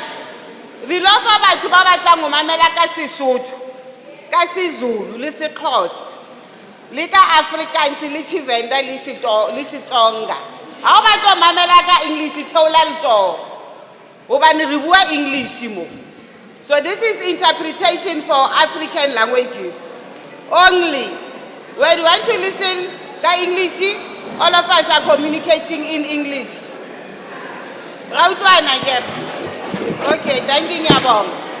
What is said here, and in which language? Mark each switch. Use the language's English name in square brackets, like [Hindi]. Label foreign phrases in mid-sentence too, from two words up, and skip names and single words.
[Southern Sotho] Rilofa batho ba batlang go mamela ka Sesotho, ka siZulu le seXhosa, le ka Afrikaans le Tshivenda le Setsonga. Ha ba tlo mamela ka English theola letso. Hobane re bua English mo. [English] So this is interpretation for African languages only. When you want to listen to English, all of us are communicating in English. Okay, thank you, Nyabong.